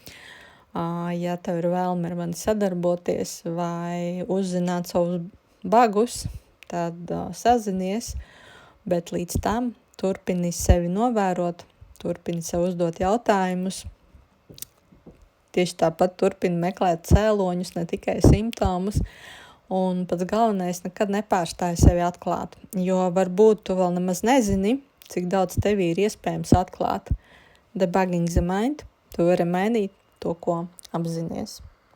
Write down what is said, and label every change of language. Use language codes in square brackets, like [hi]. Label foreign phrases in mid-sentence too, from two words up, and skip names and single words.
[lv] Ja tev ir vēlme ar mani sadarboties vai uzzināt savus bagus, tad sazinies, bet līdz tam turpini sevi novērot, turpini sev uzdot jautājumus. Tieši tāpat turpini meklēt cēloņus, ne tikai simptomus, un pats galvenais nekad nepārstāj sevi atklāt, jo varbūt tu vēl nemaz nezini, cik daudz tevī ir iespējams atklāt. Debugging the Mind, tu vari mainīt to, ko apzinies.